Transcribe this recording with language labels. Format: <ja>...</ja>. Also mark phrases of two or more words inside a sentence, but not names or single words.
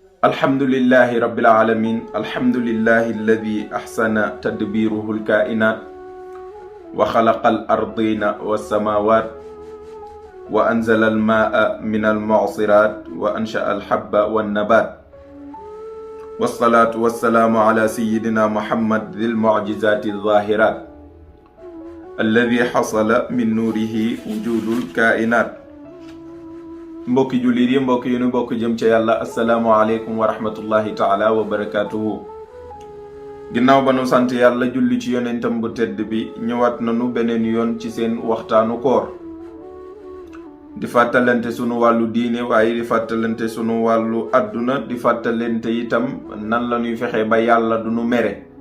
<ar>الحمد لله رب العالمين الحمد لله الذي أحسن تدبيره الكائنات وخلق الأرضين والسماوات وأنزل الماء من المعصرات وأنشأ الحب والنبات والصلاة والسلام على سيدنا محمد ذي المعجزات الظاهرات الذي حصل من نوره وجود الكائنات.</ar> <wo>mbokki jullit yi mbokk yu nu bokk jëm ca yàlla</wo> <ar>السلام عليكم ورحمة الله تعالى وبركاته.</ar> <wo>ginnaaw ba nu sant yàlla julli ci yonentam bu tedd bi, ñëwaat nanu beneen yoon ci seen waxtaanu koor, di fàttalante sunu wàllu diine waaye di fàttalante sunu wàllu àdduna, di fàttalante itam nan la ñuy fexe ba yàlla du nu mere.</wo>